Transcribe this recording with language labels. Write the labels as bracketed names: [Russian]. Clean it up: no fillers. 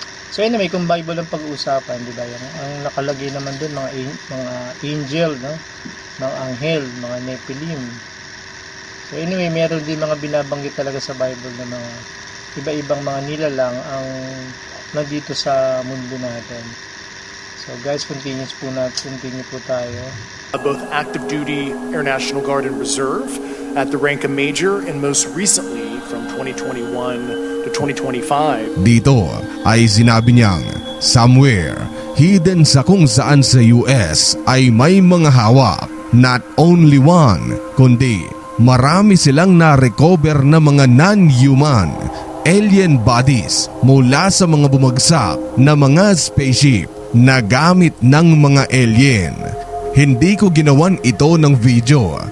[Filipino] So anyway, kung Bible ang pag-uusapan, di ba, ang nakalagay naman doon mga angel, no, mga anghel, mga Nephilim. So anyway, meron din mga binabanggit talaga sa Bible na mga iba-ibang mga nilalang ang nandito sa mundo natin. So guys, continue po tayo. [English] Both active duty Air National Guard and Reserve at the rank of major, and most recently from 2021 to 2025. [Filipino] Dito ay sinabi niyang somewhere hidden sa kung saan sa US ay may mga hawak. [English] Not only one, [Filipino] kundi marami silang na-recover na mga non-human alien bodies mula sa mga bumagsak na mga spaceship na gamit ng mga alien. Hindi ko ginawan ito ng video